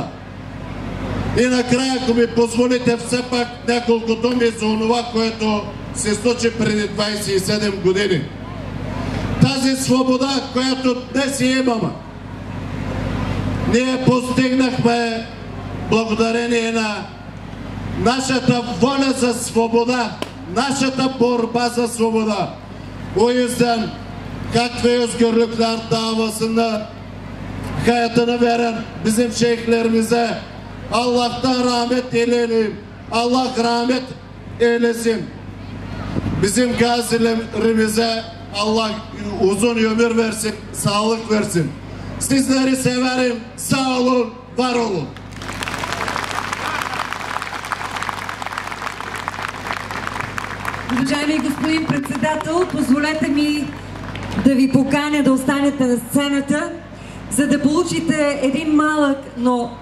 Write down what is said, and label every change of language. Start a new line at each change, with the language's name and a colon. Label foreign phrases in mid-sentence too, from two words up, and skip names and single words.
Bulgarian: И накрая, ако ми позволите, все пак няколко думи за това, което се случи преди 27 години. Тази свобода, която днес имаме, ние постигнахме благодарение на нашата воля за свобоda, нашата борba за свобоda.
Turkish: O yüzden hak ve özgürlükler davasında hayatını veren bizim şeyhlerimize Allah'tan rahmet dileyelim. Allah rahmet eylesin. Bizim gazilerimize Allah uzun ömür versin, sağlık versin. Sizleri severim. Sağ olun, var olun.
Bulgarian: Уважаеми господин председател, позволете ми да ви поканя да останете на сцената, за да получите един малък, но